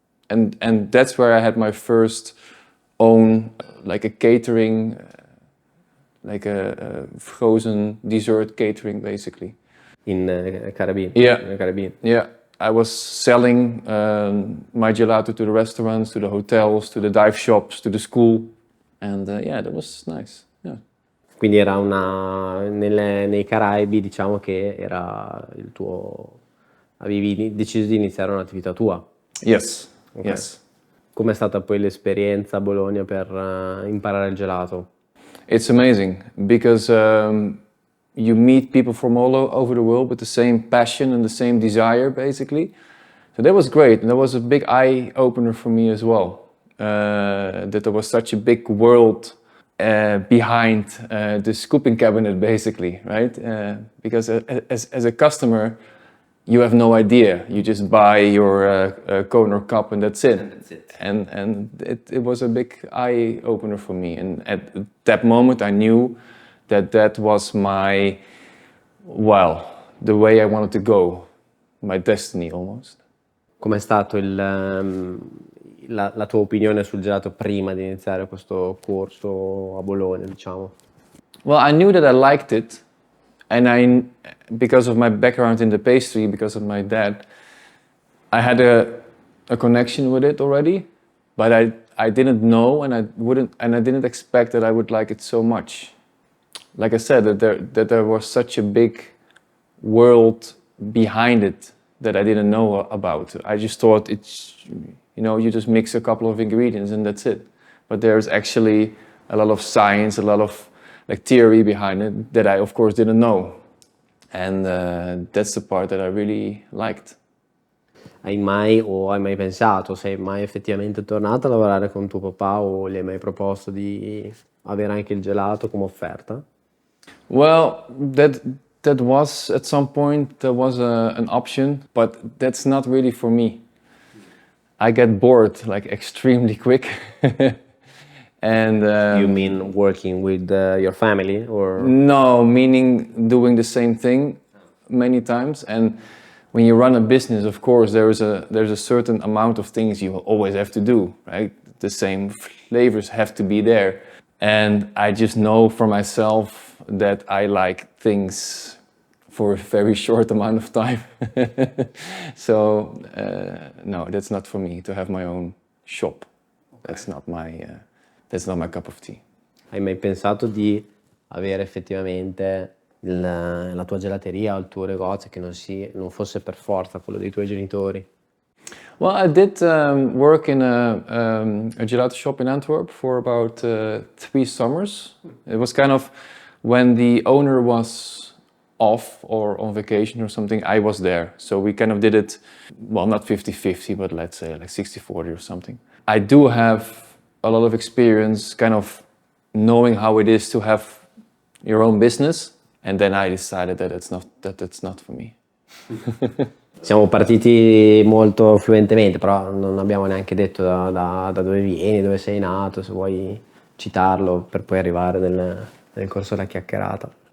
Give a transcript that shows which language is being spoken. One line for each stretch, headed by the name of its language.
English: And that's where I had my first own, like a catering, like a frozen dessert catering, basically. In Caribbean? Yeah. In Caribbean. Yeah. I was selling my gelato to the restaurants, to the hotels, to the dive shops, to the school. And that was nice. Yeah.
Italian: Quindi era nei Caraibi, diciamo che era il tuo... Avevi deciso di iniziare un'attività tua?
English: Yes, Okay. yes.
Italian: Com'è stata poi l'esperienza a Bologna per imparare il gelato?
English: It's amazing because you meet people from all over the world with the same passion and the same desire, basically. So that was great, and that was a big eye-opener for me as well. That there was such a big world behind the scooping cabinet, basically, right? Because as a customer, you have no idea. You just buy your cone or cup and that's it. And that's it. And it was a big eye opener for me. And at that moment, I knew that that was my, well, the way I wanted to go, my destiny almost.
Italian: Com'è stato la tua opinione sul gelato prima di iniziare questo corso a Bologna, diciamo?
English: Well, I knew that I liked it, and because of my background in the pastry, because of my dad, I had a connection with it already, but I didn't know, and I didn't expect that I would like it so much. Like I said, that there was such a big world behind it that I didn't know about. I just thought it's, you just mix a couple of ingredients and that's it. But there's actually a lot of science, a lot of theory behind it that I of course didn't know. And that's the part that I really liked.
Italian: Hai mai pensato, sei mai effettivamente tornato a lavorare con tuo papà o gli hai mai proposto di avere anche il gelato come offerta?
English: Well, that was at some point there was an option, but that's not really for me. I get bored extremely quick. And You mean working with your family or? no, meaning doing the same thing many times. And when you run a business, of course, there's a certain amount of things you always have to do, right? The same flavors have to be there. And I just know for myself that I like things for a very short amount of time. So no, that's not for me to have my own shop. That's not my cup of tea.
Italian: Hai mai pensato di avere effettivamente la tua gelateria o il tuo negozio che non fosse per forza quello dei tuoi genitori?
English: Well, I did work in a gelato shop in Antwerp for about 3 summers. It was kind of when the owner was off or on vacation or something, I was there. So we kind of did it, well, not 50-50, but let's say 60-40 or something. I do have a lot of experience kind of knowing how it is to have your own business. And then I decided that that's not for me.
Italian: Siamo partiti molto fluentemente, però non abbiamo neanche detto da dove vieni, dove sei nato, se vuoi citarlo per poi arrivare nel corso della chiacchierata.